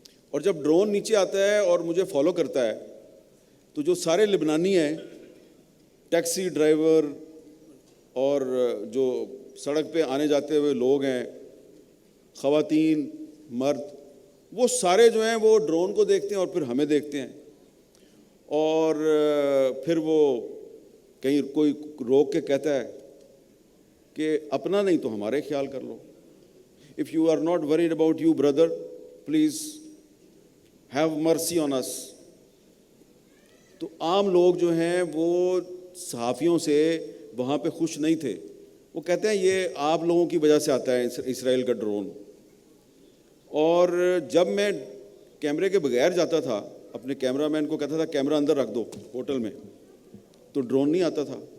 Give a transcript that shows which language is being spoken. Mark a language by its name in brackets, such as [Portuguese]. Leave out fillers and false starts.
[Urdu] اور جب ڈرون نیچے آتا ہے اور مجھے فالو کرتا ہے تو جو سارے لبنانی ہیں, ٹیکسی ڈرائیور اور جو سڑک پہ آنے جاتے ہوئے لوگ ہیں, خواتین, مرد, وہ سارے جو ہیں وہ ڈرون کو دیکھتے ہیں اور پھر ہمیں دیکھتے ہیں. اور پھر وہ کہیں کوئی روک کے کہتا ہے کہ اپنا نہیں تو ہمارے خیال کر لو. [English] If you are not worried about you, brother, please have mercy on us. [Urdu] تو عام لوگ جو ہیں وہ صحافیوں سے وہاں پہ خوش نہیں تھے. وہ کہتے ہیں یہ آپ لوگوں کی وجہ سے آتا ہے اسرائیل کا ڈرون. اور جب میں کیمرے کے بغیر جاتا تھا, اپنے کیمرہ مین کو کہتا تھا کیمرہ اندر رکھ دو ہوٹل میں, تو ڈرون نہیں آتا تھا.